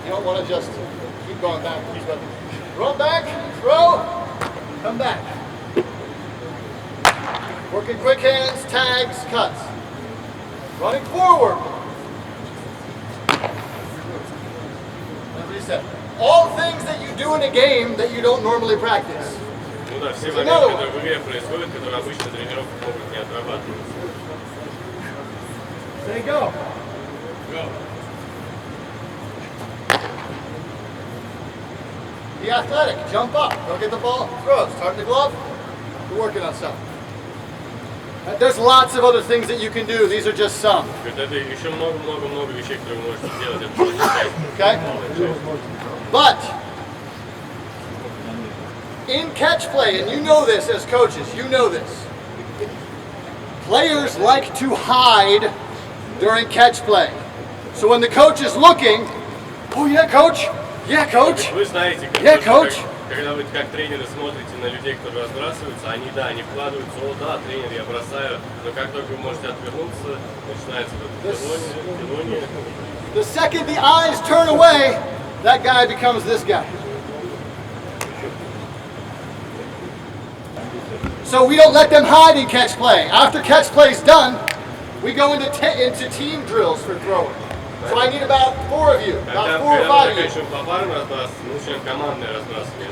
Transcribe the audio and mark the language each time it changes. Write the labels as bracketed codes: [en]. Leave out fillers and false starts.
[en] You don't want to just keep going backwards. But run back, throw, come back. Working quick hands, tags, cuts. Running forward. what he said. All things that you do in a game that you don't normally practice. [ru] Ну да, все моменты, которые в игре происходят, которые обычно тренировки могут не отрабатываться. [en] Say go. Go. Be athletic. Jump up. Go get the ball. Throw. Start the glove. We're working on something. There's lots of other things that you can do. These are just some. [ru] Это еще много вещей, которые вы можете сделать. Это только часть. [en] Okay? But in catch play, and you know this as coaches, you know this. Players like to hide during catch play. So when the coach is looking, oh yeah, coach. Yeah, coach. [ru] Вы знаете, [en] Yeah, coach. [ru] когда вы как тренеры смотрите на людей, которые разбрасываются, они вкладываются, о да, тренер, я бросаю, но как только вы можете отвернуться, начинается пилоние. [en] The second the eyes turn away, that guy becomes this guy. So we don't let them hide in catch play. After catch play is done, we go into team drills for throwing. So I need about 4 of you, about 4 or 5 of you. [ru] Заканчиваем по парам разбрасывать, мы начинаем командное разбрасывание.